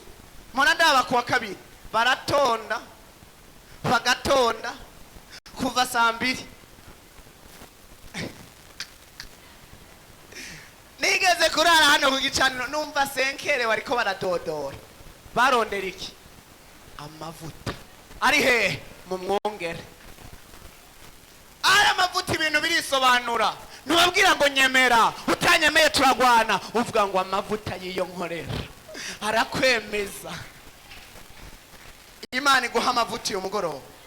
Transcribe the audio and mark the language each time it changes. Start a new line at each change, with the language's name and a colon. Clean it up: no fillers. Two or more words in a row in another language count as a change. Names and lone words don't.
Rundi: Mona ndaba kuwa kabiri baratonda bagatonda kuva saa 2. Nigeze kurara hano ku gicaniro numva senkere wariko baradodora. Barondera iki? Amavuta. Ari he? Mu mwongere. Ara amavuta ibintu birisobanura. Nubabwira ngo nyemera, utanyemeye turagwana, uvuga ngo amavuta yiyo nkorera arakwemeza. Imana iguha amavuta y'umugoroba.